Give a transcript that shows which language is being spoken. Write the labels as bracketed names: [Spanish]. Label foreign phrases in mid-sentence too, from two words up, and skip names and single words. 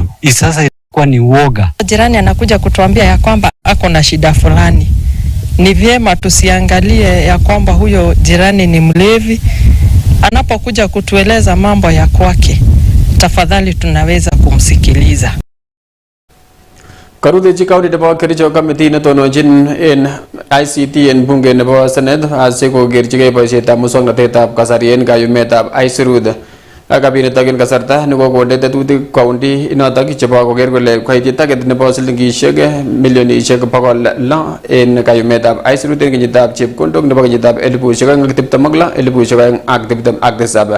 [Swahili] Sasa inakuwa ni uoga. Jirani anakuja kutuambia ya kwamba ako na shida fulani. Ni vyema tusiangalie ya kwamba huyo jirani ni mlevi. Anapokuja kutueleza mambo ya kwake, tafadhali tunaweza kumsikiliza. [Kalenjin] Karutechi county nebo Kericho committee netononjin en ICT en bunge nebo Senate asikokerchigei boisietab muswoknotetab kasari en kayumetab aisurut. Kabinitok en kasarta nekokonde tetutik county inotok chebo koker kole koityi target nebo silingishek milionishek 600 en kayumetab aisurut en kenyitab chepkondok nebo kenyitab 2026-2027.